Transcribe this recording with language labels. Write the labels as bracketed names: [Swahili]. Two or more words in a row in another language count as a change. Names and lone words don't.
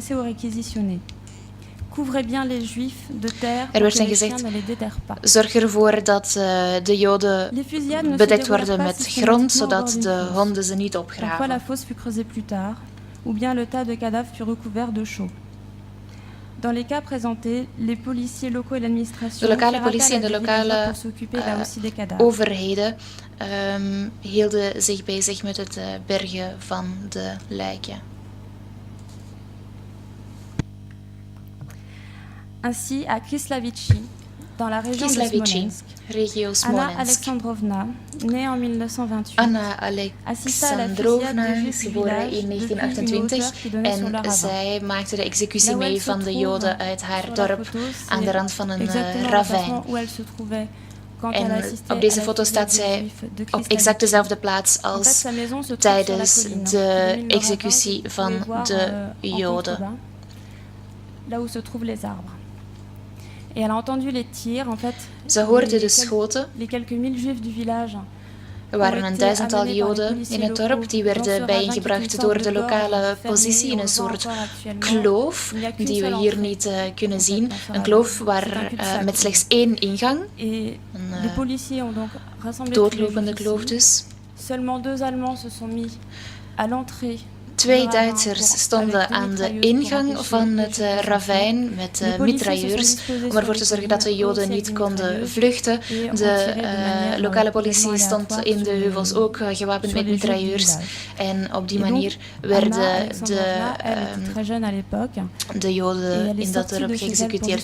[Dutch] Er werd hen gezegd, zorg ervoor dat de Joden bedekt worden met grond, zodat de honden ze niet opgraven. [French] Dans les cas présentés, les policiers locaux et l'administration [Dutch] de lokale politie en de lokale overheden hielden zich bezig met het bergen van de lijken. [French] Ainsi, à Kislavici, dans la région de Smolensk, Anna Alexandrovna, née en 1928, [Dutch] Anna Alexandrovna is geboren in 1928 en zij maakte de executie mee van de Joden uit haar dorp aan de rand van een ravijn. En op deze foto staat zij op exact dezelfde plaats als tijdens de executie van de Joden. [French] Là où se trouvent les arbres. Et elle a entendu les tirs, en fait. [Dutch] Ze hoorde de schoten. [French] Les quelques mille juifs du village. [Dutch] Er waren een duizendtal Joden in het dorp die werden bijeengebracht door de lokale politie in een soort kloof die we hier niet kunnen zien. Een kloof met slechts één ingang. Een doodlopende kloof dus. [French] Seulement 2 Allemands se sont mis à l'entrée. [Dutch] 2 Duitsers stonden aan de ingang van het ravijn met mitrailleurs om ervoor te zorgen dat de Joden niet konden vluchten. De lokale politie stond in de heuvels ook gewapend met mitrailleurs en op die manier werden de Joden in dat dorp geëxecuteerd.